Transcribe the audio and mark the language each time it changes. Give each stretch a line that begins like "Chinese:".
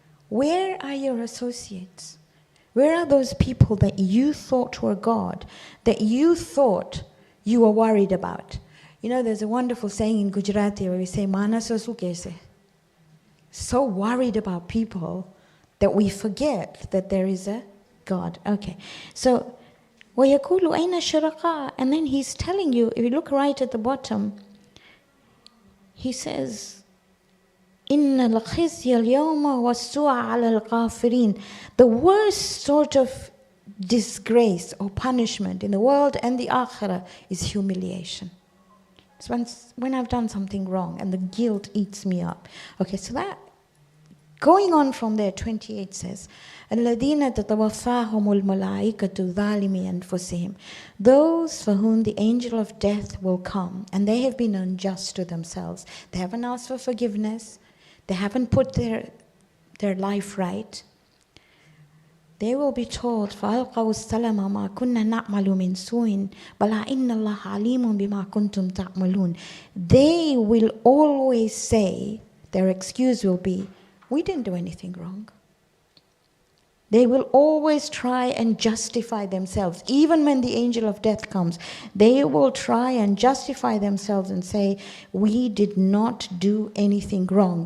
English: Where are your associates? Where are those people that you thought were God, that you thought you were worried about? There's a wonderful saying in Gujarati where we say,
Gujarati: Mana sosu kaise?
English: So worried about people that we forget that there is a God. Okay. So,
Arabic: وَيَقُولُ أَيْنَ الشُّرَكَاء?
English: And then he's telling you, if you look right at the bottom, he says,
Arabic: إن الخزي اليوم والسوء على الغافرين.
English: The worst sort of disgrace or punishment in the world and the akhirah is humiliation. It's when I've done something wrong and the guilt eats me up. Okay, so that, going on from there, 28 says,
Arabic: الَّذِينَ تَتَوَفَّاهُمُ الْمَلَائِكَةُ ظَالِمِي أَنفُسِهِمْ.
English: Those for whom the angel of death will come, and they have been unjust to themselves. They haven't asked for forgiveness. They haven't put their life right. They will be told,
Arabic: فَأَلْقَوْا السَّلَمَ مَا كُنَّا نَعْمَلُ مِنْ سُوءٍ بَلَا إِنَّ اللَّهَ عَلِيمٌ بِمَا كُنْتُمْ تَعْمَلُونَ.
English: They will always say, their excuse will be, we didn't do anything wrong. They will always try and justify themselves. Even when the angel of death comes, they will try and justify themselves and say, we did not do anything wrong.